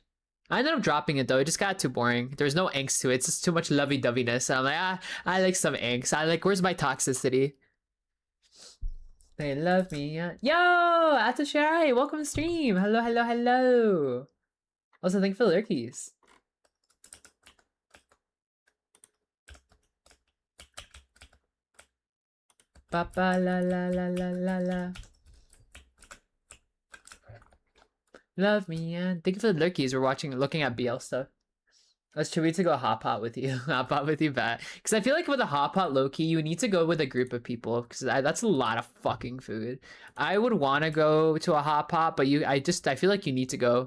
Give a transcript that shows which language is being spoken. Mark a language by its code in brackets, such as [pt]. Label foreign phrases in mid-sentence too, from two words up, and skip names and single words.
[en] I ended up dropping it though. It just got too boring. There's no angst to it. It's just too much lovey-doveyness. I'm like, I like some angst. Where's my toxicity? They love me. Yo, Atashari, welcome to stream. Hello, hello, hello. Also, thank you for the lurkies. Ba ba la la la la la la. Love me, and thank you for the lurkies. We're looking at BL stuff. Let's should we to go hot pot with you? Hot pot with you, bet. Because I feel like with a hot pot low key, you need to go with a group of people. Because that's a lot of fucking food. I would want to go to a hot pot, but I feel like you need to go.